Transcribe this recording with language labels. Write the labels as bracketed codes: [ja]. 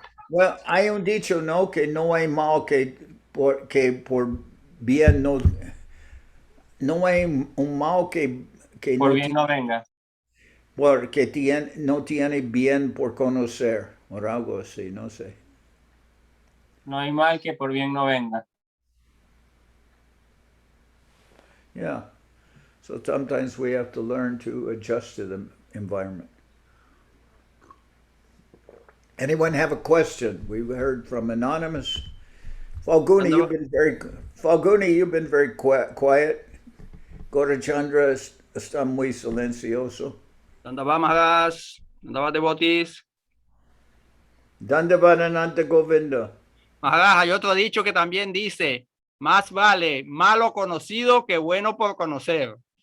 [es] Well, hay un dicho, no, que no hay mal que por bien no hay un mal que por bien no venga. Porque no tiene bien por conocer, o algo así, no sé. No hay mal que por bien no venga. [en] Yeah. So sometimes we have to learn to adjust to the environment. Anyone have a question? We've heard from Anonymous. Falguni, you've been very quiet. [es] Gaurachandra está muy silencioso. [en] Dandava Maharaj, Dandava devotees. Dandavanananta Govinda. [es] Maharaj, hay otro dicho que también dice, más vale malo conocido que bueno por conocer.